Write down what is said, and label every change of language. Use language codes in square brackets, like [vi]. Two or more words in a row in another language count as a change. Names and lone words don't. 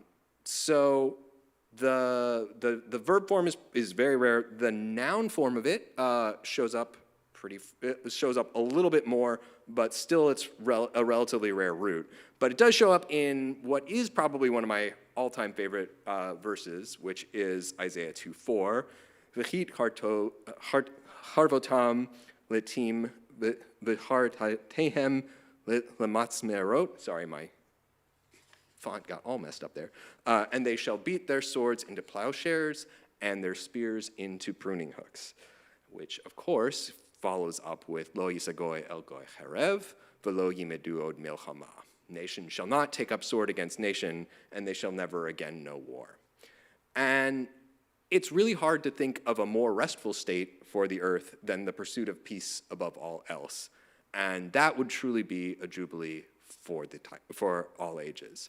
[en] So the verb form is very rare. The noun form of it shows up a little bit more, but still it's a relatively rare root. But it does show up in what is probably one of my all-time favorite verses, which is Isaiah 2:4. [he] וכתתו חרבותם לאתים וחניתותיהם למזמרות. [en] Sorry, my font got all messed up there. And they shall beat their swords into plowshares and their spears into pruning hooks, which of course follows up with [he] לא ישא גוי אל גוי חרב ולא ילמדו עוד מלחמה. [en] Nation shall not take up sword against nation, and they shall never again know war. And it's really hard to think of a more restful state for the earth than the pursuit of peace above all else. And that would truly be a jubilee for all ages.